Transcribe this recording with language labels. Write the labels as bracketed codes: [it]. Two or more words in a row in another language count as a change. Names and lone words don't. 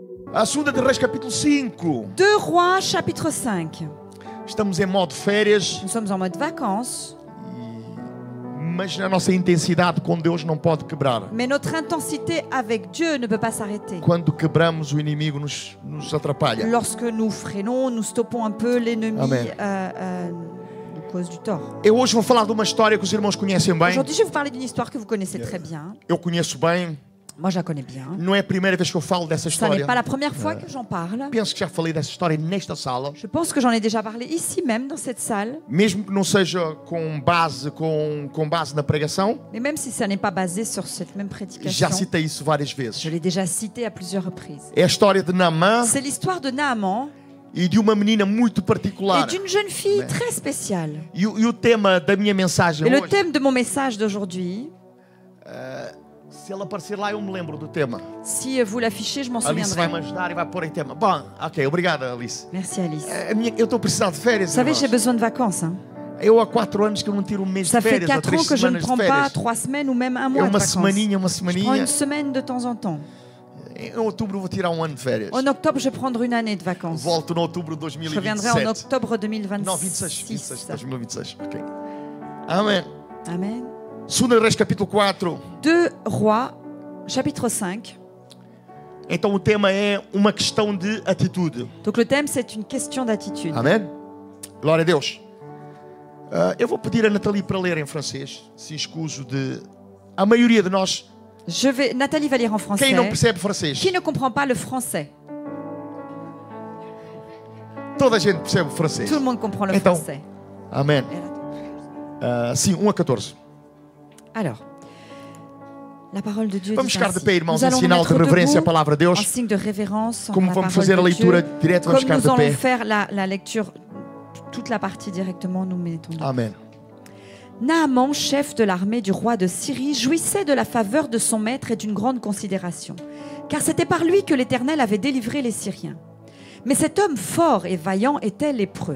[pt] A Segunda de Reis, capítulo 5. [fr] 2 Rois, chapitre 5. [pt] Estamos em modo férias, [fr] Nous sommes en mode vacances, [pt] mas a nossa intensidade com Deus não pode quebrar. [fr] mais notre intensité avec Dieu ne peut pas s'arrêter. [pt] Quando quebramos, o inimigo nos atrapalha. [fr] Lorsque nous freinons, nous stoppons un peu, l'ennemi Amen. nous cause du tort. [pt] Eu hoje vou falar de uma história que os irmãos conhecem bem. [fr] Aujourd'hui, je vais vous parler d'une histoire que vous connaissez très bien. [pt] Eu conheço bem. [fr] Moi, je la connais bien. [pt] Não é a primeira vez que eu falo dessa [fr] Ça n'est [pt] história. [fr] pas la première fois que j'en parle. [pt] Penso que já falei dessa história nesta sala. [fr] Je pense que j'en ai déjà parlé ici même, dans cette salle. [pt] Mesmo que não seja com base na pregação, [fr] Mais même si ça n'est pas basé sur cette même [pt] já [fr] prédication, [pt] citei isso várias [fr] je [pt] vezes. [fr] l'ai déjà cité à plusieurs reprises. [pt] É a história de Naamã [fr] C'est l'histoire de Naaman [pt] e de uma menina muito [fr] et [pt] particular. [fr] d'une jeune fille très spéciale. [pt] E o tema da minha mensagem [fr] Et le [pt] hoje, [fr] thème de mon message d'aujourd'hui, [pt] se ela aparecer lá, eu me lembro do tema. [fr] si vous l'affichez, je m'en [pt] Alice vai me [fr] souviendrai. [pt] ajudar e vai pôr em tema. Bom, ok, obrigada, Alice. [fr] Merci Alice. [pt] Eu estou precisando de férias. [fr] Vous savez, [pt] irmãos. [fr] j'ai besoin de vacances. Hein. [pt] Eu há 4 anos que eu não tiro um mês [fr] Ça [pt] de [fr] fait [pt] férias, ou [fr] 4 [pt] 3 [fr] ans que je ne [pt] semanas de [fr] prends pas [pt] férias. [fr] 3 semaines ou même un [pt] É [fr] mois de [pt] uma [fr] vacances. [pt] semaninha, uma [fr] Je prends [pt] semaninha. [fr] une semaine de temps en temps. [pt] Em outubro vou tirar um ano de férias. [fr] En octobre, je vais prendre une année de vacances. [pt] Volto no outubro de [fr] Je reviendrai en [pt] 2027. [fr] octobre [pt] Não, 26, [fr] 2026. [pt] 2026. Ok. Amém. [fr] Amen. [pt] Segunda Reis, capítulo 4. [fr] 2 Rois, chapitre 5. [pt] Então o tema é uma questão de atitude. [fr] Donc le thème, c'est une question d'attitude. [pt] Amém? Glória a Deus. Eu vou pedir a Nathalie para ler em francês, se escuso de... A maioria de nós, [fr] Nathalie va lire en français. [pt] quem não percebe francês? [fr] Qui ne comprend pas le français? [pt] Toda a gente percebe o francês. [fr] Tout le monde comprend le [pt] Então, [fr] français. [pt] Amém. Sim, 1 a 14. [fr] Alors, la parole de Dieu [pt] Vamos [fr] dit [pt] ficar de [fr] ainsi. [pt] pé, irmãos, [fr] Nous [pt] em [fr] allons nous [pt] sinal [fr] mettre [pt] de reverência à [fr] debout [pt] palavra de [fr] en [pt] Deus. [fr] signe de révérence en [pt] Como [fr] la [pt] vamos [fr] parole [pt] fazer a [fr] de [pt] leitura [fr] Dieu. [pt] direto, vamos [fr] Comme [pt] ficar [fr] nous [pt] de [fr] allons [pt] pé. [fr] faire la lecture, toute la partie directement, nous mettons debout. [pt] Amém. [fr] Naaman, chef de l'armée du roi de Syrie, jouissait de la faveur de son maître et d'une grande considération, car c'était par lui que l'Éternel avait délivré les Syriens. Mais cet homme fort et vaillant était lépreux.